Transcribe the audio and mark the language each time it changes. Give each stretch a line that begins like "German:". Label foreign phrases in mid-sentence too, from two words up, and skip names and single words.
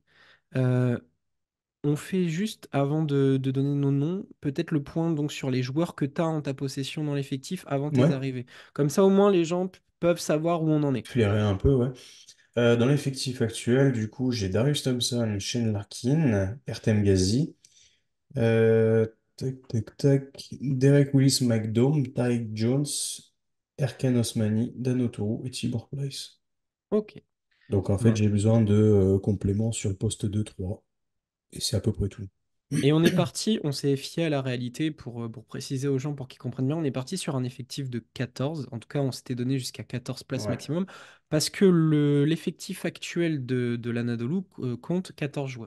French: Euh, on fait juste, avant de donner nos noms, peut-être le point donc, sur les joueurs que tu as en ta possession dans l'effectif avant tes Ouais, arrivées. Comme ça, au moins, les gens peuvent savoir où on en est. flairer un peu, ouais. Dans l'effectif actuel, du coup, j'ai Darius Thompson, Shane Larkin, Ertem Ghazi, euh, Derek Willis McDome, Tyke Jones, Erkan Osmani, Dan Oturu et Tibor Plyce. Ok. Donc en fait, Bon. j'ai besoin de compléments sur le poste 2-3 et c'est à peu près tout. Et on est parti, on s'est fié à la réalité pour préciser aux gens, pour qu'ils comprennent bien, on est parti sur un effectif de 14. En tout cas, on s'était donné jusqu'à 14 places Ouais. maximum, parce que l'effectif actuel de l'Anadolu compte 14 joueurs.